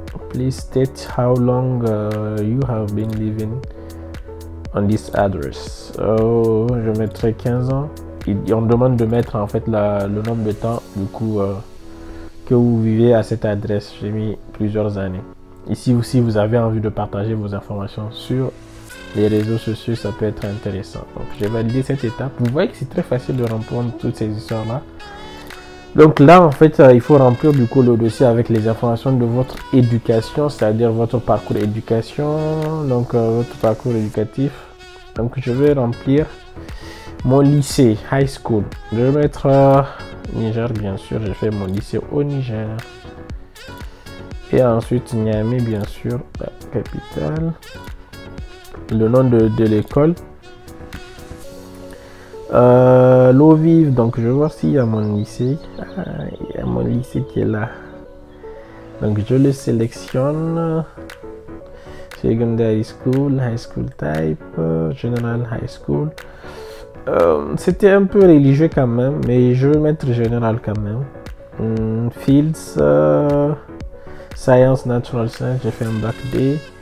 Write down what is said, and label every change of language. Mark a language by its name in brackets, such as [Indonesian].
[English] Please state how long you have been living on this address. [French] Oh, je mettrai 15 ans. On demande de mettre en fait le nombre de temps du coup que vous vivez à cette adresse. J'ai mis plusieurs années. Ici aussi, vous avez envie de partager vos informations sur les réseaux sociaux, ça peut être intéressant. Donc j'ai validé cette étape. Vous voyez que c'est très facile de répondre toutes ces histoires là. Donc là, en fait, il faut remplir du coup le dossier avec les informations de votre éducation, c'est-à-dire votre parcours éducation, donc votre parcours éducatif. Donc je vais remplir mon lycée, high school. Je vais mettre Niger, bien sûr, j'ai fait mon lycée au Niger. Et ensuite Niamey, bien sûr, la capitale. Le nom de l'école. L'eau vive, donc je vais voir s'il y a mon lycée. Il y a mon lycée qui est là. Donc je le sélectionne. [English] Secondary school, high school type, general high school. [French] C'était un peu religieux quand même, mais je vais mettre général quand même. [English] Fields, science, natural science, [French] j'ai fait un bac D.